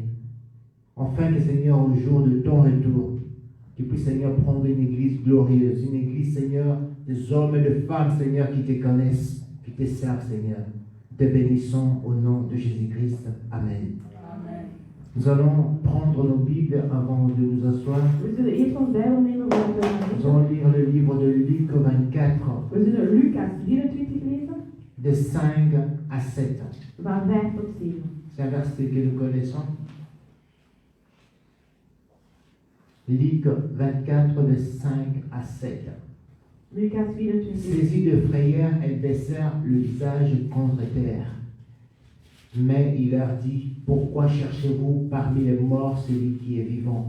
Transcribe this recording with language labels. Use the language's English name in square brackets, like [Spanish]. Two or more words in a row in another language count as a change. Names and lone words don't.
[French] Enfin que, Seigneur, au jour de ton retour, tu puisses, Seigneur, prendre une église glorieuse, une église, Seigneur, des hommes et de femmes, Seigneur, qui te connaissent, qui te servent, Seigneur. Te bénissons au nom de Jésus-Christ. Amen. Amen. Nous allons prendre nos Bibles avant de nous asseoir. [Dutch] We zullen eerst ons Bijbel nemen voor de [French] Nous allons lire le livre de Luc 24, [Dutch] We zullen Lucas 24 lezen, [French] de 5 à 7. [Dutch] van 5 tot 7. [French] C'est un verset que nous connaissons. Luc 24, de 5 à 7. [Dutch] Lucas 24. [French] Saisis de frayeur, elles baissèrent le visage contre terre. Mais il leur dit, pourquoi cherchez-vous parmi les morts celui qui est vivant?